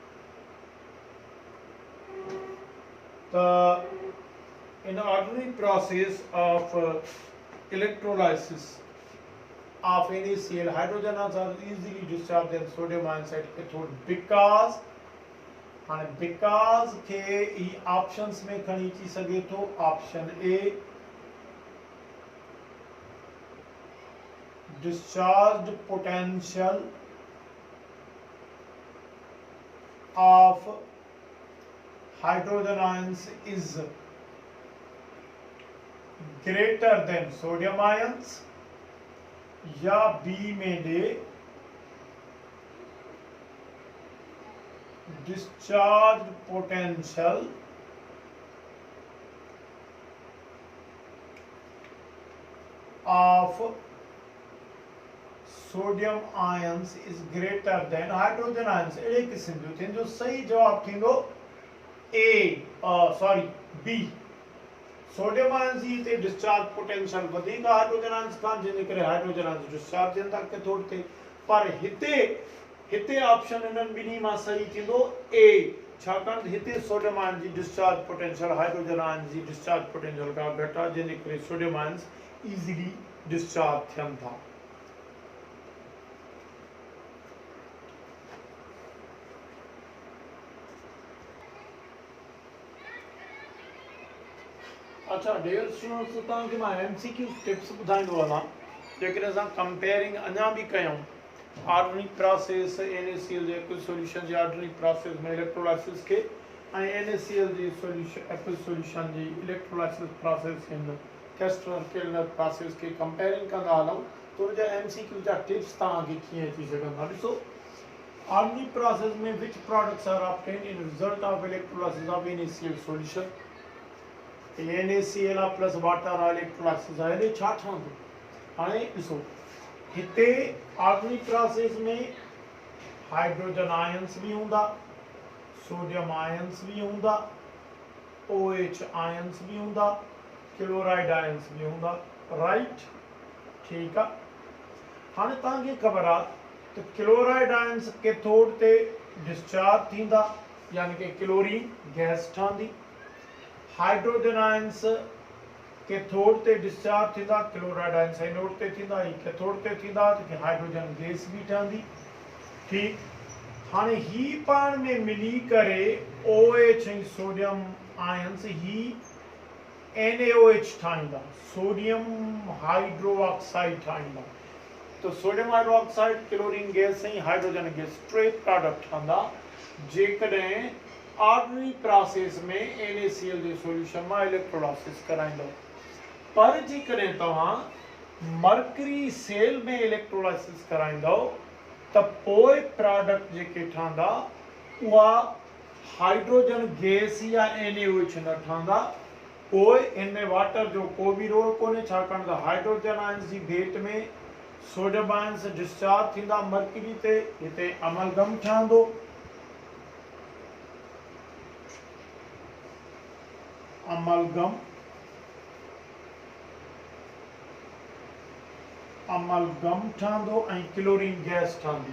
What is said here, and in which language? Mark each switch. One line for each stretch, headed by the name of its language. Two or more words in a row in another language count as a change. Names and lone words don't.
English: त in ordinary process of electrolysis of NaCl, hydrogen ions are easily discharged than sodium ions at cathode because
Sindhi: के ही options में खणी अची सघे थो।
English: ऑप्शन A discharged potential of hydrogen ions is greater than sodium ions, या B
Sindhi: में दे
English: discharge potential of sodium ions is greater than hydrogen ions।
Sindhi: अहिड़े क़िस्म जो थिए जो सही जवाब थींदो B।
English: sodium ions
Sindhi: जी हिते
English: discharge potential
Sindhi: वधीक
English: hydrogen ions
Sindhi: खां, जंहिंजे करे
English: hydrogen ions discharge
Sindhi: थियनि था कैथोड ते। पर हिते ऑप्शन इन्हनि ॿिन्ही मां सही थींदो A, छाकाणि हिते
English: sodium ion
Sindhi: जी
English: discharge potential hydrogen ion
Sindhi: जी
English: discharge potential
Sindhi: खां घटि आहे, जंहिंजे करे
English: sodium ions easily discharge
Sindhi: थियनि था। अच्छा
English: dear students,
Sindhi: तव्हांखे मां
English: MCQ tips
Sindhi: ॿुधाईंदो वञा जेकॾहिं असां कंपेयरिंग अञा बि कयूं
English: ordinary process
Sindhi: NaCl जे
English: aqueous solution
Sindhi: जी
English: ordinary process
Sindhi: में इलेक्ट्रोलाइसिस के ऐं NaCl जी
English: solution aqueous solution
Sindhi: जी
English: electrolysis process in Castner Kellner process
Sindhi: के कंपेयरिंग कंदा हलूं त उनजा MCQ जा टिप्स तव्हांखे कीअं अची सघंदा। ॾिसो,
English: ordinary process में which products are obtained in result of electrolysis of NaCl solution. NaCl plus water electrolysis
Sindhi: आहे, हेॾे छा ठहंदो? हाणे ॾिसो, हिते
English: ordinary process
Sindhi: में
English: hydrogen ions
Sindhi: भी हूंदा,
English: sodium ions
Sindhi: भी हूंदा,
English: OH ions
Sindhi: भी हूंदा,
English: chloride ions
Sindhi: भी हूंदा, राइट? ठीक आहे। हाणे तव्हांखे ख़बर आहे त
English: chloride ions cathode
Sindhi: ते डिस्चार्ज थींदा, यानी कि
English: chlorine gas
Sindhi: ठहंदी।
English: hydrogen ions cathode
Sindhi: ते डिस्चार्ज थींदा,
English: chloride ions anode
Sindhi: ते थींदा, ही कैथोड ते थींदा त
English: hydrogen gas
Sindhi: भी ठहंदी। ठीक, हाणे ही पाण में मिली करे OH ऐं
English: sodium ions
Sindhi: ही NaOH ठाहींदा,
English: sodium hydro oxide
Sindhi: ठाहींदा। तो
English: sodium hydro oxide chlorine gas
Sindhi: ऐं
English: hydrogen gas
Sindhi: टे प्रोडक्ट ठहंदा जेकॾहिं
English: ordinary process
Sindhi: में NaCl जे सॉल्यूशन में इलेक्ट्रोलाइसिस कराइंदो। पर जेकॾहिं तव्हां
English: mercury cell
Sindhi: में इलेक्ट्रोलाइसिस कराइंदो त पोइ प्रोडक्ट जेके ठहंदा उहा
English: hydrogen gas
Sindhi: या NaOH न ठहंदा। पोइ इनमें वाटर जो को भी रोल कोन्हे, छाकाणि त
English: hydrogen ions
Sindhi: जी भेट में
English: sodium ions discharge
Sindhi: थींदा मर्करी ते, हिते अमलगम ठहंदो। अमलगम ठहंदो ऐं क्लोरीन गैस ठहंदी।